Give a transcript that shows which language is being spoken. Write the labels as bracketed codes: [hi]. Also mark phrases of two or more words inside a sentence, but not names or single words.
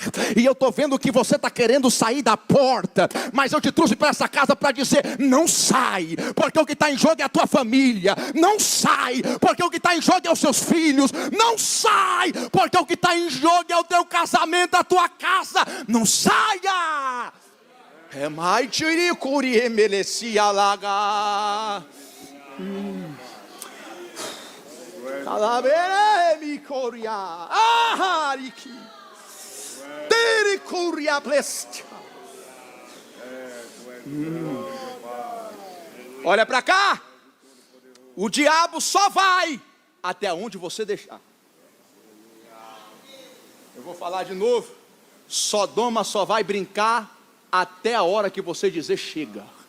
[pt] E eu estou vendo que você está querendo sair da porta, mas eu te trouxe para essa casa para dizer: não sai, porque o que está em jogo é a tua família. Não sai, porque o que está em jogo é os seus filhos. Não sai, porque o que está em jogo é o teu casamento, a tua casa. Não saia. É mais tiricuri emelecia laga. Calabere mi coria. Ahariki. Tericuria blestia. Olha para cá. O diabo só vai até onde você deixar. Eu vou falar de novo. Sodoma só vai brincar até a hora que você dizer chega.